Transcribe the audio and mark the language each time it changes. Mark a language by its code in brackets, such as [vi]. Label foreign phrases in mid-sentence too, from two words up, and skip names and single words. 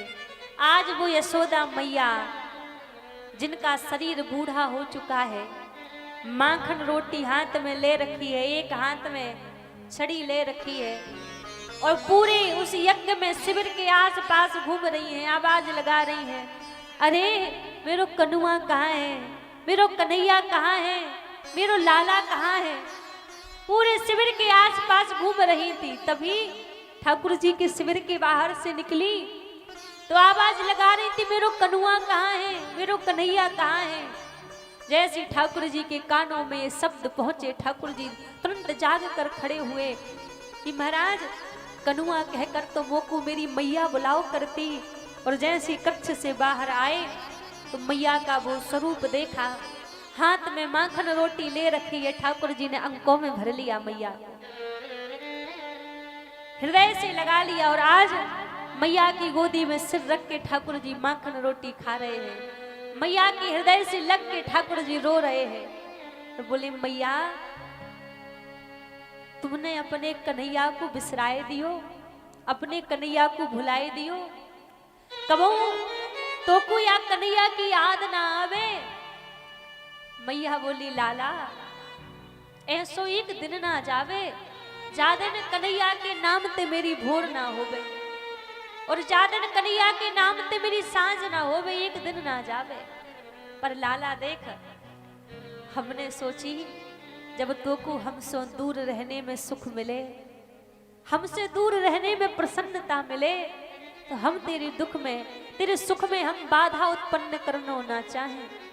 [hi] आज वो यशोदा मैया जिनका शरीर बूढ़ा हो चुका है, माखन रोटी हाथ में ले रखी है, एक हाथ में छड़ी ले रखी है और पूरे उस यज्ञ में शिविर के आसपास घूम रही हैं, आवाज लगा रही हैं, [bra] अरे मेरो कनुआ कहाँ है, मेरो कन्हैया कहाँ है, मेरो लाला कहाँ है। [hi] पूरे शिविर के आसपास घूम रही थी। तभी ठाकुर जी के शिविर के बाहर से निकली तो आवाज लगा रही थी, [bra] मेरो कनुआ कहाँ है, मेरो कन्हैया कहाँ है। [hi] जैसे ठाकुर जी के कानों में ये शब्द पहुंचे, ठाकुर जी तुरंत जाग कर खड़े हुए कि महाराज [bra] कनुआ कहकर तो मोको मेरी मैया बुलाओ करती। [hi] और जैसे कक्ष से बाहर आए तो मैया का वो स्वरूप देखा, हाथ में माखन रोटी ले रखी है। ठाकुर जी ने अंकों में भर लिया मैया, हृदय से लगा लिया और आज मैया की गोदी में सिर रख के ठाकुर जी माखन रोटी खा रहे हैं। मैया के हृदय से लग के ठाकुर जी रो रहे हैं। [bra] तो बोले मैया तुमने अपने कन्हैया को बिसराए दियो, अपने कन्हैया को भुलाए दियो। कबो तो को या कन्हैया की याद ना आवे। मैया बोली लाला ऐसो एक दिन ना जावे जादन कन्हैया के नाम ते मेरी भोर ना होवे, और जादन कन्हैया के नाम ते मेरी सांझ ना होवे, एक दिन ना जावे। पर लाला देख हमने सोची जब तो को हमसे दूर रहने में सुख मिले, हमसे दूर रहने में प्रसन्नता मिले, तो हम तेरे दुख में तेरे सुख में हम बाधा उत्पन्न करना ना चाहें।